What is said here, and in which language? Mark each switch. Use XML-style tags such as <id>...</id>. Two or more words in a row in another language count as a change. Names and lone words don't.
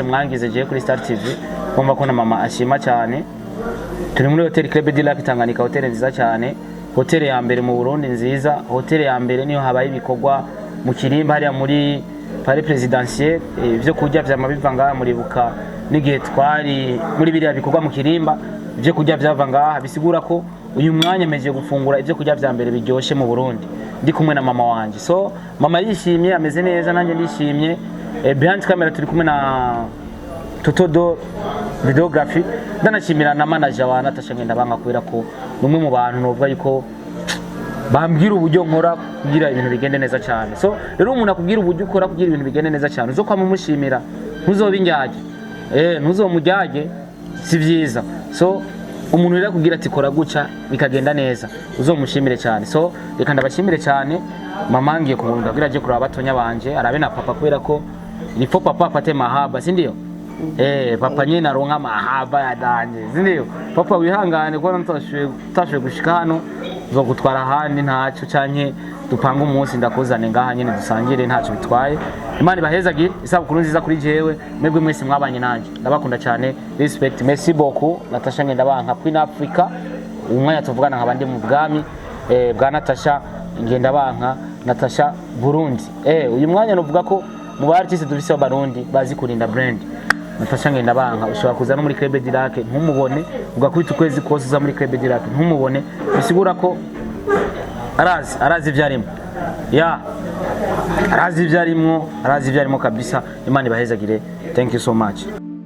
<rn>mwangize je kuri Star TV kumva ko na mama ashima cyane turi muri Hotel Club de Lac Tanganyika hotel nziza cyane hotel ya mbere mu Burundi nziza hotel ya mbere niyo habaye ibikorwa mu Kirimba hariya muri Palais Presidentiel ivyo kurya vyamabiva ngaha muri buka n'igihe twari muri biriya bikorwa mu Kirimba ivyo kurya vyava ngaha bisigura ko uyu mwanya meje gufungura ivyo kurya vya mbere biryoshe mu Burundi ndi kumwe na mama wanje so mama yishimye ameze neza nanjye ndishimye</rn> <en>behind camera</en> <rn>turi kumwe na Totodo videography ndanashimira na manager wa Natasha Ngendabanga kubera ko numwe mu bantu novuga yuko bambwira uburyo nkora kugira ibintu bigende neza cyane so rero umuntu akubwira uburyo ukora kugira ibintu bigende neza cyane uzo kwamumushimira ntuzobinjyaje ntuzomujyaje si byiza so umuntu rero kugira ati kora guca bikagenda neza uzomushimire cyane so reka ndabashimire cyane mama ngiye kumurunda kugira aje kuraba batonya banje arabe na papa kubera ko nifo papa</rn> <sw>apate mahaba si ndio</sw> <rn>papa nyine aronka mahaba yadanje</rn> <sw>si ndio</sw> <rn>papa wihangane ko ntashoboye gushika hano zo gutwara handi ntacyo canke dupanga umunsi ndakuzane ngaha nyine dusangire ntacyo bitwaye Imana ibahezagire isabukuru nziza kuri jewe mwebwe mwese mwabanye nanje ndabakunda cyane</rn> <fr>respect merci beaucoup</fr> <rn>Natasha Ngendabanga Queen Africa umwanya tuvugana nkabandi mu bwami bwa Natasha Ngendabanga Natasha Burundi uyu mwanya novuga ko mu bartiste dufise abarundi bazi kurinda brand Natasha Ngendabanga ushobora kuza no muri Club de Lac ntumubone ugakubita ukwezi kose uza muri Club de Lac ntumubone bisigura ko arazi ivyarimo arazi ivyarimo kabisa Imana ibahezagire</rn> <en>thank you so much</en>